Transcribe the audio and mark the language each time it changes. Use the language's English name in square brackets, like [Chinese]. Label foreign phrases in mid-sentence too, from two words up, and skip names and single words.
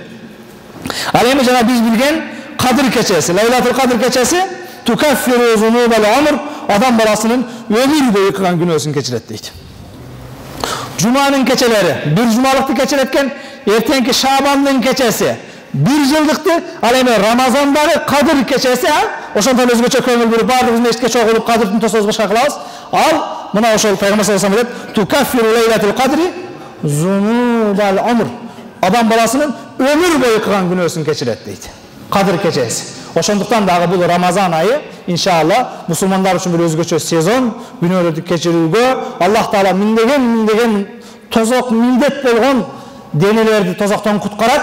[Kyrgyz] Ал эми жана биз билген Кадыр кечеси, Лайлатул Кадыр кечеси [Arabic] تكفر ذنوب العمر, [Kyrgyz] адам баласынын өмүр бою кылган күнөөсүн кечирет дейт. Жуманын кечелери 1 жумалыкты кечирет экен, эртеңки Шабандын кечеси 1 жылдыкты, ал эми Рамазандагы Кадыр кечеси, ошондон өзгөчө көңүл буруп баардыгыбыз мешитке чогулуп Кадырдын тособуз башка кылабыз. Ал мына ошол пайгамбар [Arabic] صلى الله عليه وسلم تكفر ليلة القدر ذنوب العمر, [Kyrgyz] адам баласынын өмүр бою кылган күнөөсүн кечирет дейт. Кадыр кечеси. Ошондуктан дагы бул Рамазан айы иншалла мусулмандар үчүн бир өзгөчө сезон, күнөөлөрдү кечирүүгө Аллах Таала миндеген тозок милдет болгон денелерди тозоктон куткарат.